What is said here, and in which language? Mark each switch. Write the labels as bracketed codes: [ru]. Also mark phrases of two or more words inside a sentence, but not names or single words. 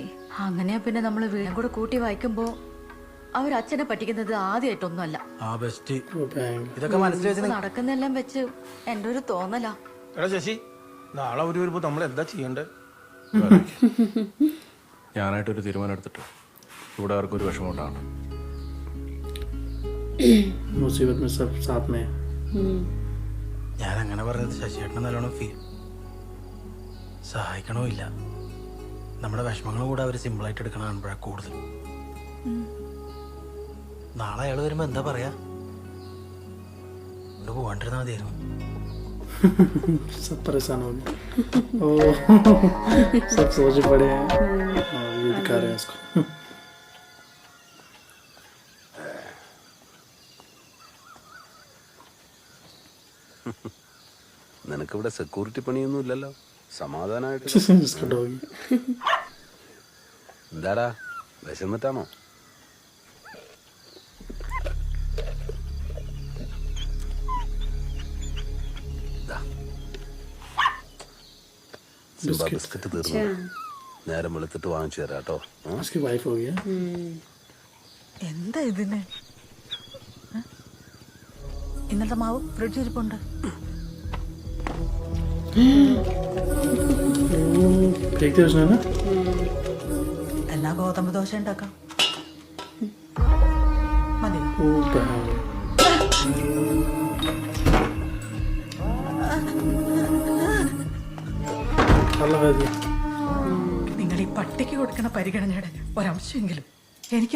[ml] അങ്ങനെയാ പിന്നെ നമ്മള് വീണ്ടും കൂടെ കൂട്ടി വായിക്കുമ്പോ അവരച്ഛനെ പറ്റിക്കുന്നത് ആദ്യമായിട്ടൊന്നുമല്ല. ആ ബെസ്റ്റ്. ഇതൊക്കെ മനസ്സിൽ വെച്ച് നടക്കുന്നെല്ലാം വെച്ച് എന്റെ ഒരു തോന്നലാ. എടാ ശശി, നാളെ ഒരു വരുമ്പോ നമ്മൾ എന്താ ചെയ്യണ്ടേ? ഞാനായിട്ടൊരു തീരുമാനം എടുത്തിട്ട് ഇവിടെ ആർക്കും ഒരു വിഷമം ഉണ്ടാവണം. [hi] मुसीबत में सब साथ में. [ml] ഞാൻ അങ്ങനെ പറഞ്ഞത് ശശിയേട്ടനെ നല്ലോണം സഹായിക്കണോ ഇല്ല. നമ്മുടെ വിഷമങ്ങളും കൂടെ അവർ സിമ്പിളായിട്ട് എടുക്കണം കാണുമ്പോഴാണ് കൂടുതൽ. നാളെ അയാൾ വരുമ്പോ എന്താ പറയാ? ഇവിടെ പോവാണ്ടിരുന്നാ മതിയായിരുന്നു. [hi] सब परेशान हो गए. ओ सब सोच पड़े हैं. ये दिखा रहे हैं इसको. [ml] നിനക്കിവിടെ സെക്യൂരിറ്റി പണിയൊന്നും ഇല്ലല്ലോ. സമാധാനമായിട്ട് [hi] इसका डॉगी. [ml] എന്താടാ വിശന്നിട്ടാണോ? ബിസ്ക്കറ്റ് തീർന്നു. നേരം വെളുത്തിട്ട് വാങ്ങിച്ചു തരാം കേട്ടോ. [hi] इसकी वाइफ हो गया. [ml] എന്താ ഇതിന്? ഇന്നത്തെ മാവ് ഫ്രിഡ്ജ് ഇരിപ്പുണ്ട്. [hi] फेंक दिया उसने ना. [ml] എന്നാ ഗോതമ്പ് ദോശ ഉണ്ടാക്കാം മതി [en] Oh, damn. [ml] നല്ല കാര്യം. നിങ്ങൾ ഈ പട്ടിക്ക് കൊടുക്കുന്ന പരിഗണനയുടെ ഒരംശമെങ്കിലും എനിക്ക്